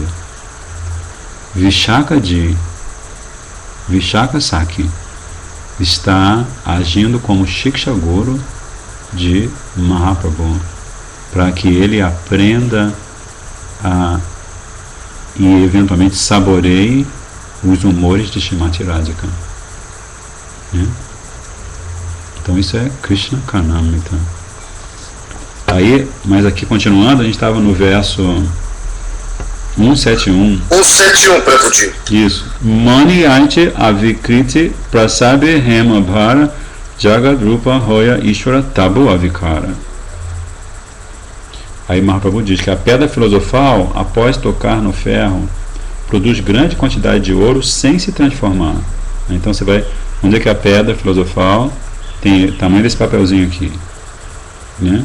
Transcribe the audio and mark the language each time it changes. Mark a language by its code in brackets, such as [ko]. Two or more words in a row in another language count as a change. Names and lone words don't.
[pt] Vishaka Sakhi está agindo como [sa] शिक्षा गुरु [pt] de Mahaprabhu, para que ele aprenda e eventualmente saboreie os humores de Srimati Radhika, né? Então isso é Krishna Karnamrita. Aí, mas aqui continuando, a gente estava no verso 171. 171, Prabhuji. Isso. [bn] মণি আইতে অবিকৃতি প্রসবে হেম ভার জগদ্রূপ হয় ঈশ্বর তবু অবিকার. [pt] Aí Mahaprabhu diz que a pedra filosofal, após tocar no ferro, produz grande quantidade de ouro sem se transformar. Então você vai, onde é que a pedra filosofal tem o tamanho desse papelzinho aqui, né?